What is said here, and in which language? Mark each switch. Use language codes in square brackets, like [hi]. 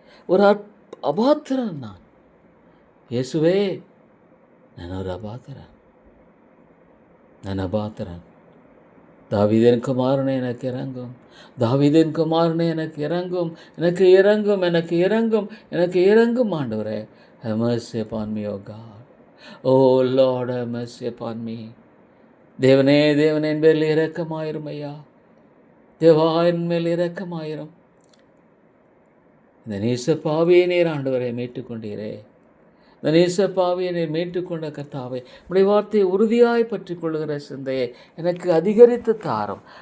[ta] ஒரு அபாத்திரன் நான். இயேசுவே, நான் ஒரு அபாத்திரன். தாவீதின் குமாரனே எனக்கு இறங்கும். தாவீதின் குமாரனே எனக்கு இறங்கும். எனக்கு இறங்கும், எனக்கு இறங்கும், எனக்கு இறங்கும் ஆண்டவரே. [en] Have mercy upon me, O God. Oh Lord, have mercy upon me. [ta] தேவனே, தேவனே, என் பேரில் இரக்கமாயிரும் ஐயா. தேவா, என் மேல் இரக்கமாயிரும். இந்த நேச பாவியை நீர் ஆண்டவரை மீட்டுக்கொண்டீரே. இந்த நேச பாவியை நீர் மீட்டுக்கொண்ட கர்த்தாவே, உடைய வார்த்தையை உறுதியாய் பற்றி கொள்ளுகிற சிந்தையை எனக்கு அதிகரித்து தாரும்.